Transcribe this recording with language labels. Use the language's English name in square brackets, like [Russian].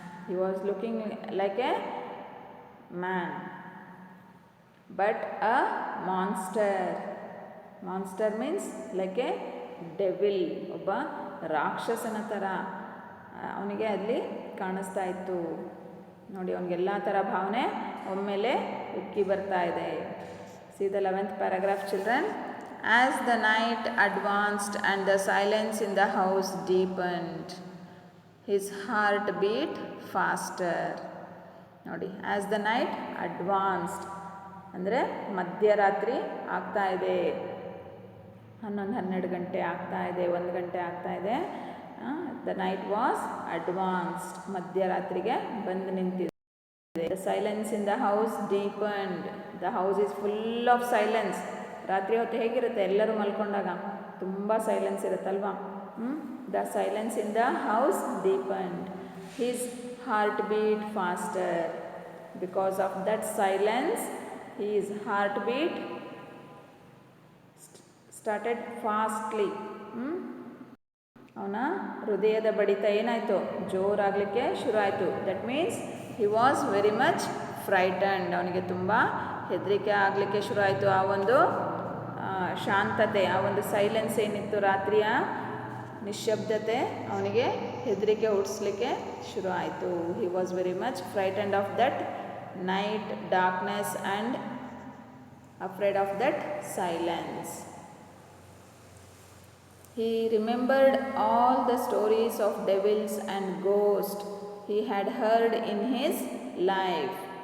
[English] He was looking like a man but a monster. Monster means like a devil, [Kannada] ಒಬ್ಬ ರಾಕ್ಷಸನ ಥರ ಅವನಿಗೆ ಅಲ್ಲಿ ಕಾಣಿಸ್ತಾ ಇತ್ತು. ನೋಡಿ, ಅವನಿಗೆಲ್ಲ ಥರ ಭಾವನೆ ಒಮ್ಮೆಲೆ ಉಕ್ಕಿ ಬರ್ತಾ ಇದೆ. [English] See the 11th paragraph children. As the night advanced and the silence in the house deepened, his heart beat faster. [Kannada] ನೋಡಿ, [English] as the night advanced [Kannada] ಅಂದರೆ ಮಧ್ಯರಾತ್ರಿ ಆಗ್ತಾ ಇದೆ. 11-12 ಗಂಟೆ ಆಗ್ತಾ ಇದೆ, 1 ಗಂಟೆ ಆಗ್ತಾ ಇದೆ. [English] the night was advanced, [Kannada] ಮಧ್ಯರಾತ್ರಿಗೆ ಬಂದು ನಿಂತಿದೆ. [English] The silence in the house deepened. The house is full of silence. [Kannada] ರಾತ್ರಿ ಹೊತ್ತು ಹೇಗಿರುತ್ತೆ, ಎಲ್ಲರೂ ಮಲ್ಕೊಂಡಾಗ ತುಂಬ ಸೈಲೆನ್ಸ್ ಇರುತ್ತಲ್ವಾ. [English] The silence in the house deepened. His heart beat faster. Because of that silence his heart beat started fastly. [Kannada] ಅವನ ಹೃದಯದ ಬಡಿತ ಏನಾಯಿತು, ಜೋರಾಗಲಿಕ್ಕೆ ಶುರು ಆಯಿತು. [English] That means he was very much frightened. [Kannada] ಅವನಿಗೆ ತುಂಬ ಹೆದರಿಕೆ ಆಗಲಿಕ್ಕೆ ಶುರು ಆಯಿತು. ಆ ಒಂದು ಶಾಂತತೆ, ಆ ಒಂದು ಸೈಲೆನ್ಸ್ ಏನಿತ್ತು, ರಾತ್ರಿಯ ನಿಶ್ಶಬ್ದತೆ ಅವನಿಗೆ ಹೆದರಿಕೆ ಹುಟ್ಟಿಸ್ಲಿಕ್ಕೆ ಶುರು ಆಯಿತು. [English] he was very much frightened of that night darkness and afraid of that silence. He remembered all the stories of devils and ghosts he had heard in his life.